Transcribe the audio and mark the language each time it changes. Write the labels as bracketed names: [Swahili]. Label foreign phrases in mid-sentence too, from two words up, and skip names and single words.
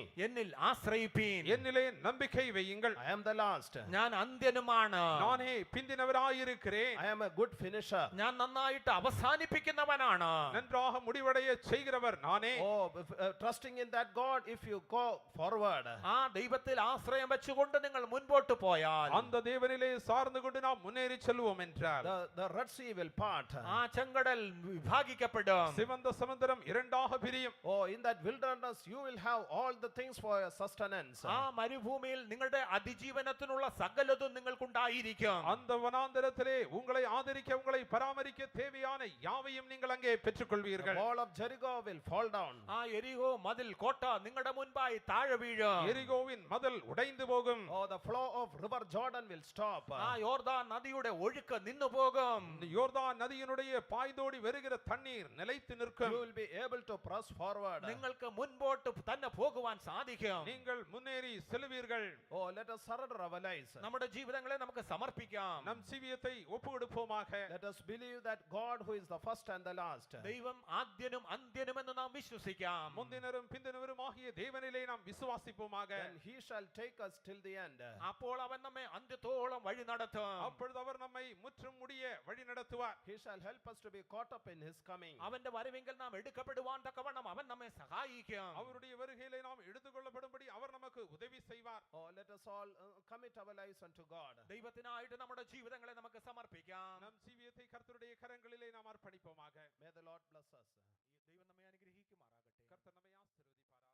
[Malayalam] എന്നിൽ ആശ്രയിപ്പീൻ, [Tamil] என்னிலே நம்பிக்கை வையுங்கள், [English] I am the last. [Malayalam] ഞാൻ അന്ത്യനുമാണ്, [Tamil] நானே பிந்தினவராயிருக்கிறேன், [English] I am a good finisher. [Malayalam] ഞാൻ നന്നായിട്ട് അവസാനിപ്പിക്കുന്നവനാണ്. [Tamil] நன்றாக முடிவடைய செய்கிறவர் நானே. [English] Oh, trusting in that God, if you go forward, [Malayalam] ആ ദൈവത്തിൽ ആശ്രയം വെച്ചുകൊണ്ട് നിങ്ങൾ മുൻപോട്ട് പോയാൽ [Tamil] அந்த தேவனிலே சார்ந்து கொண்டு நாம் முன்னேறி செல்வோம் என்றார், [English] the Red Sea will part. [Malayalam] ആ ചെങ്കടൽ വിഭാഗിക്കപ്പെടും. [Tamil] சிவந்த சமுத்திரம் இரண்டாக பிரியும். [English] Oh, in that wilderness, you will have all the things for your sustenance. [Malayalam] ആ മരുഭൂമിയിൽ നിങ്ങളുടെ അതിജീവനത്തിനുള്ള സകലതും നിങ്ങൾക്കുണ്ടായിരിക്കും. [Tamil] அந்த வனாந்தரத்திலே உங்களை ஆதரிக்க, உங்களை பராமரிக்க தேவையான யாவையும் நீங்கள் அங்கே [English] The [Tamil] பெற்றுக்கொள்வீர்கள். [English] wall of Jericho will fall down. [Malayalam] ആ എരിഹോ മതിൽ കോട്ട നിങ്ങളുടെ മുൻപായി താഴെ വീഴും. [Tamil] எரிகோவின் மதில் உடைந்து போகும். [English] Oh, the flow of river Jordan will stop. [Malayalam] ആ യോർദാൻ നദിയുടെ ഒഴുക്ക് നിന്നു പോകും. [Tamil] இந்த யோர்தான் நதியினுடைய பாய்தோடி வருகிற தண்ணீர் நிலைத்து [English] You [Tamil] நிற்கும். [English] will be able to press forward. [Malayalam] നിങ്ങൾക്ക് മുൻപോട്ട് തന്നെ പോകുവാൻ സാധിക്കും. [Tamil] நீங்கள் முன்னேறி செல்வீர்கள். [English] Oh, let us surrender our lives. [Malayalam] നമ്മുടെ ജീവിതങ്ങളെ നമുക്ക് സമർപ്പിക്കാം. [Tamil] நம் ஜீவியத்தை ஒப்பு கொடுப்போமாக. [English] Let us believe that God, who is the first and the last, [Malayalam] ദൈവം ആദ്യനും അന്ത്യനുമെന്ന് നാം വിശ്വസിക്കാം. [Tamil] முந்தினரும் பிந்தினரும் ஆகிய தேவனிலே நாம் விசுவாசிப்போமாக. [English] and He shall take us till the end. [Malayalam] അപ്പോൾ അവൻ നമ്മെ അന്ത്യത്തോളം വഴി നടത്തും. [Tamil] அப்பொழுது அவர் நம்மை முற்றும் முடிய வழி நடத்துவார். [English] He shall help us to be caught up in His coming. [Malayalam] അവന്റെ വരവെങ്കിൽ നാം എടുക്കപ്പെടുവാൻ തക്കവണ്ണം അവൻ നമ്മെ സഹായിക്കും. [Tamil] அவருடைய வருகையிலே நாம் எடுத்துக்கொள்ளப்படும்படி அவர் நமக்கு உதவி செய்வார். [English] Oh, let us all commit our lives unto God. [Malayalam] ദൈവത്തിനായിട്ട് നമ്മുടെ ജീവിതങ്ങളെ നമുക്ക് സമർപ്പിക്കാം. [Tamil] நம் ஜீவியத்தை கர்த்தருடைய கரங்களிலே நாம் அர்ப்பணிப்போமாக. [English] May the Lord bless us. [Malayalam] ദൈവം നമ്മെ അനുഗ്രഹിക്കുമാറാകട്ടെ. [Tamil] கர்த்தர் நம்மை ஆசீர்வதிப்பார்.